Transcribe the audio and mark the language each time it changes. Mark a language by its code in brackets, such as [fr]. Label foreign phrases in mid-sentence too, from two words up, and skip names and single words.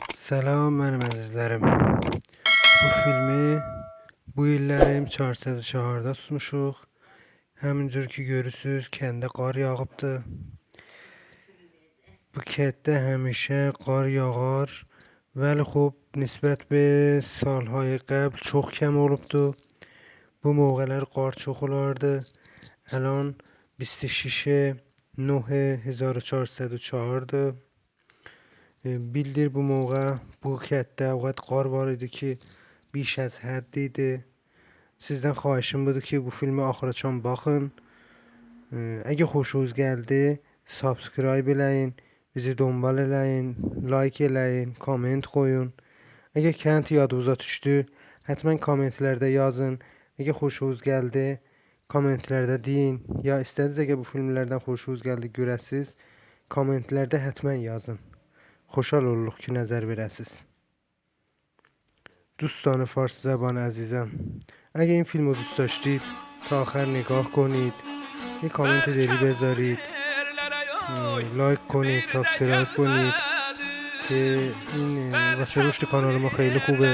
[az] Salam mənim əzizlərim. Bu filmi bu illərim 404-da tutmuşuq. Həmin ki görürsüz, kəndə qar yağıbdı. Bu kətdə həmişə qar yağar. Vəli [fa] خب نسبت به سالهای قبل [az] çox kəm olubdu. Bu موقعlər qar çox olardı. الان 26/9/1404'dur. Bildir bu موقع bu kətdə o qədər qar var idi ki [fa] بیش از حد [az] idi. Sizdən xahişim budur ki bu filmi axıracan baxın. Əgər xoşunuz gəldi, subscribe eləyin, bizi دنبال eləyin, like eləyin, komment qoyun. Əgər kənd yadınıza düşdü, həttəmən kommentlərdə yazın. Əgər xoşunuz gəldi, kommentlərdə deyin. Ya istədiniz əgər bu filmlərdən xoşunuz gəldi görəsiz, kommentlərdə həttəmən yazın. خوشحال oluruq ki nəzər verəsiz. [fa] دوستان فارسی زبان عزیزم، اگه این فیلم رو دوست داشتید تا آخر نگاه کنید، یه کامنت دلی بذارید، لایک کنید، سابسکرایب کنید که این واسه رشد کانال ما خیلی خوبه.